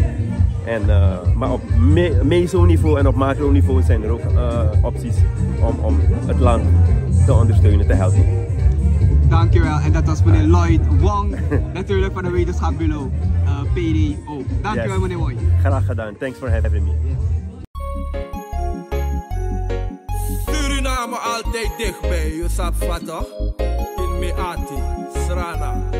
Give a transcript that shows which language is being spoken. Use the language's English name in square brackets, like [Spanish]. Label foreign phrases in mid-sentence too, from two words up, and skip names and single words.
[Dutch] Maar op meso-niveau en op macro-niveau zijn er ook opties om het land te ondersteunen, te helpen. Dankjewel, en dat was meneer Lloyd Wong, natuurlijk van de wetenschapsbureau PDO. Dankjewel meneer Wong. Graag gedaan, [English] thanks for having me. [Dutch] Suriname altijd dichtbij, je snapt wat toch? In Meati, Srana.